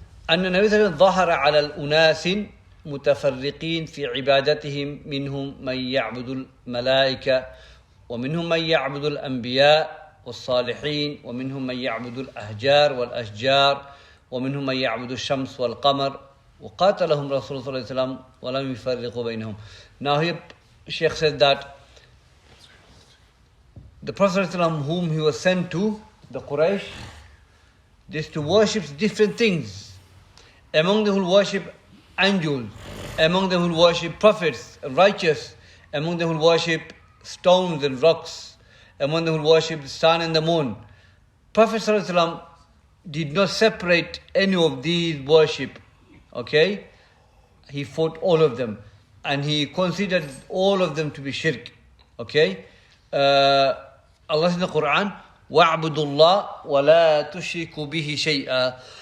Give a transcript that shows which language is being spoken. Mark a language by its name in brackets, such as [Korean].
[Arabic] أن النبي صلى الله عليه وسلم ظهر على الأناس متفرقين في عبادتهم منهم من يعبد الملائكة ومنهم من يعبد الأنبياء والصالحين ومنهم من يعبد الأحجار والأشجار ومنهم من يعبد الشمس والقمر وقاتلهم رسول الله صلى الله عليه وسلم ولم يفرقوا بينهم. [English] Now here Shaykh said that the Prophet ﷺ whom he was sent to, the Quraysh, they used to worship different things. Among them who worship angels, among them who worship prophets, righteous, among them who worship stones and rocks, among them who worship the sun and the moon. Prophet ﷺ did not separate any of these worship. Okay? He fought all of them. And he considered all of them to be shirk. Okay? Allah says in the Quran, [Arabic] وَاعْبُدُوا اللَّهَ وَلَا تُشْرِكُوا بِهِ شَيْئًا.